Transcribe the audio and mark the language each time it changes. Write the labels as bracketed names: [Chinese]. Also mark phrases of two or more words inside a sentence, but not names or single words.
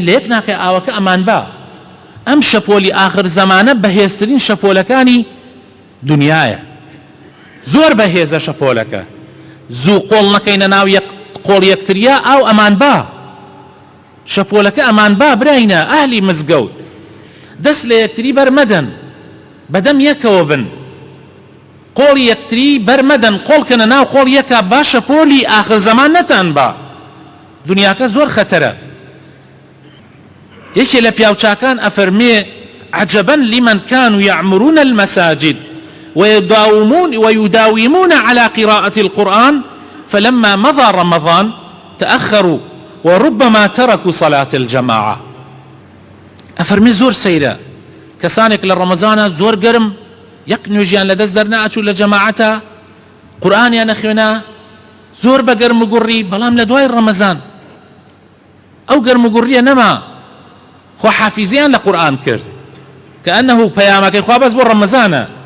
[Central Kurdish] لە یەک ناکە ئاوەکە ئەمان با ئەم شەپۆلی آخر زەمانە بەهێزترین شەپۆلەکانی دنیایە زۆر بەهێزە شەپۆلەکە زوو قۆڵ نەکەینە ناو قۆڵ یەکتریا ئاو ئەمان با شەپۆلەکە ئەمان با براینە ئاهلی مزگەوت دەست لە یەکتری بەرمەدەن بەدەم یەکەوە بن قۆڵی یەکتری بەرمەدەن قۆڵکەنە ناو قۆڵ یەکە باشە پۆلی آخر زەمان نەتان با دنیاکە زۆر خەتەرە یەکێ لە پیاوچاکان ئەفەرمێ [Arabic] عجبا لمن كانوا يعمرون المساجد ويداومون على قراءة القرآن فلما مضى رمضان تأخروا وربما تركوا صلاة الجماعة [Central Kurdish] ئەفەرمێ زۆر سەیرە کەسانێک لە ڕەمەزانە زۆر گەرم یەک نوێژیان لەدەست دەرنەئەچوو لە جەماعەتە قورئانیان نەخوێنا زۆر بە گەرم و گوڕی بەڵام لە دوای ڕەمەزان ئەو گەرم و گوڕیە نەما خۆ حافیزیان لە قورئان کرد کە ئەنەهو پەیامەکەی خوا بەس بۆ ڕەمەزانە